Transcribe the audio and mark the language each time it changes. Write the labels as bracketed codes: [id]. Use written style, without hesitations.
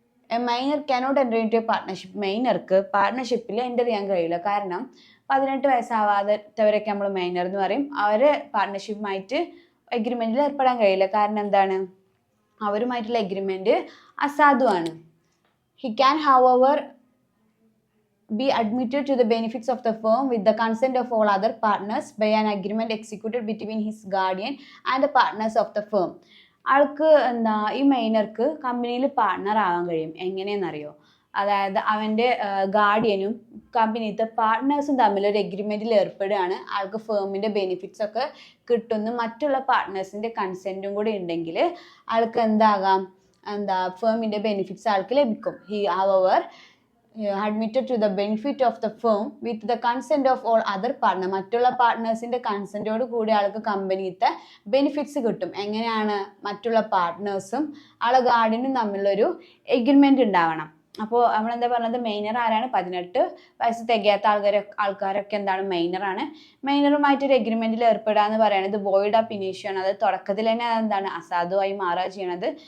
[en] minor cannot enter into a partnership, [ml] മൈനർക്ക് പാർട്ട്ണർഷിപ്പിൽ enter ചെയ്യാൻ കഴിയില്ല. കാരണം 18 വയസ്സാവാത്തവരൊക്കെ നമ്മൾ മൈനർ എന്ന് പറയും. അവർ പാർട്ട്ണർഷിപ്പുമായിട്ട് എഗ്രിമെൻറ്റിൽ ഏർപ്പെടാൻ കഴിയില്ല. കാരണം എന്താണ്, അവരുമായിട്ടുള്ള എഗ്രിമെൻറ്റ് അസാധുവാണ്. [en] He can however be admitted to the benefits of the firm with the consent of all other partners by an agreement executed between his guardian and the partners of the firm. [ml] ആൾക്ക് എന്താ, ഈ മൈനർക്ക് കമ്പനിയിൽ partner ആവാൻ കഴിയും. എങ്ങനെയെന്നറിയോ? അതായത് അവൻ്റെ ഗാർഡിയനും കമ്പനിയിലത്തെ പാർട്ട്നേഴ്സും തമ്മിൽ ഒരു എഗ്രിമെൻറ്റിൽ ഏർപ്പെടുകയാണ്. ആൾക്ക് ഫേമിൻ്റെ ബെനിഫിറ്റ്സ് ഒക്കെ കിട്ടുന്നു, മറ്റുള്ള പാർട്ട്നേഴ്സിൻ്റെ കൺസെൻറ്റും കൂടി ഉണ്ടെങ്കിൽ ആൾക്ക് എന്താകാം, എന്താ ഫേമിൻ്റെ ബെനിഫിറ്റ്സ് ആൾക്ക് ലഭിക്കും. [en] he however admitted to the benefit of the firm with the consent of all other partner, [ml] മറ്റുള്ള പാർട്ട്നേഴ്സിന്റെ കൺസെന്റോട് കൂടി ആൾക്ക് കമ്പനിത്തെ ബെനിഫിറ്റ്സ് കിട്ടും. എങ്ങനെയാണ്? മറ്റുള്ള പാർട്ട്നേഴ്സും ആളെ ഗാർഡിയനും തമ്മിലൊരു എഗ്രിമെന്റ് ഉണ്ടാവണം. അപ്പോൾ നമ്മളെന്താ പറഞ്ഞത്, മൈനർ ആരാണ്? 18 വയസ്സ് തികയാത്ത ആൾക്കാരൊക്കെ എന്താണ്, മൈനറാണ്. മൈനറുമായിട്ടൊരു എഗ്രിമെന്റിൽ ഏർപ്പെടുക എന്ന് പറയുന്നത് വോയിഡ് അപ്പ് ഇനീഷ്യോ ആണ്. അത് തുടക്കത്തിൽ തന്നെ എന്താണ്, അസാധുവായി മാറുക ചെയ്യണത്.